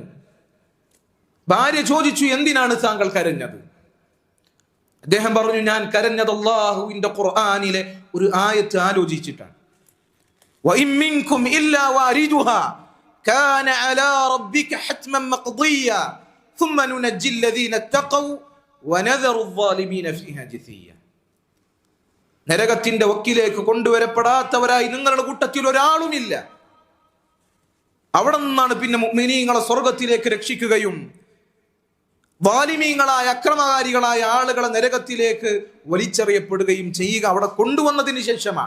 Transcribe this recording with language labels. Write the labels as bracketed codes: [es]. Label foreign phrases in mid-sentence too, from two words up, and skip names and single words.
[ml] ഭാര്യ ചോദിച്ചു, എന്തിനാണ് താങ്കൾ കരഞ്ഞത്? അദ്ദേഹം പറഞ്ഞു, ഞാൻ കരഞ്ഞത് അല്ലാഹുവിന്റെ ഖുർആനിലെ ഒരു ആയത്ത് ആലോചിച്ചിട്ടാണ്. [ar] وإن منكم إلا واردها كان على ربك حتما مقضيا ثم ننجي الذين اتقوا ونذر الظالمين فيها جثيا, [ml] നരകത്തിന്റെ വക്കിലേക്ക് കൊണ്ടുവരപ്പെടാത്തവരായി നിങ്ങളുടെ കൂട്ടത്തിൽ ഒരാളുമില്ല. അവിടെ നിന്നാണ് പിന്നെ മുഅ്മിനീങ്ങളെ സ്വർഗത്തിലേക്ക് രക്ഷിക്കുകയും വാലിമീങ്ങളായ അക്രമകാരികളായ ആളുകളെ നരകത്തിലേക്ക് വലിച്ചെറിയപ്പെടുകയും ചെയ്യുക അവിടെ കൊണ്ടുവന്നതിന് ശേഷമാണ്.